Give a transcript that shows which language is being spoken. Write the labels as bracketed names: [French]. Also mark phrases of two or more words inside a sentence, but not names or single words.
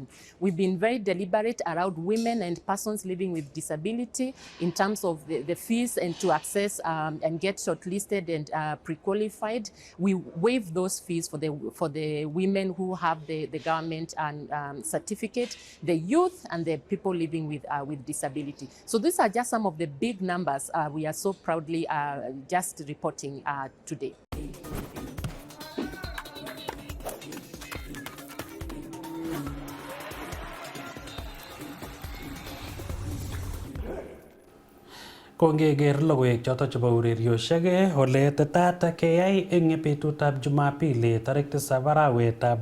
[English] We've been very deliberate around women and persons living with disability in terms of the fees and to access and get shortlisted and pre-qualified. We waive those fees for the women who have the government and certificate, the youth and the people living with disability. So these are just some of the big numbers we are so proudly just reporting today. [Kalenjin] Kongeker logoiwek choto chebo urerioshek ole tetat keyai eng betutab Jumapili tarik 7 arawetab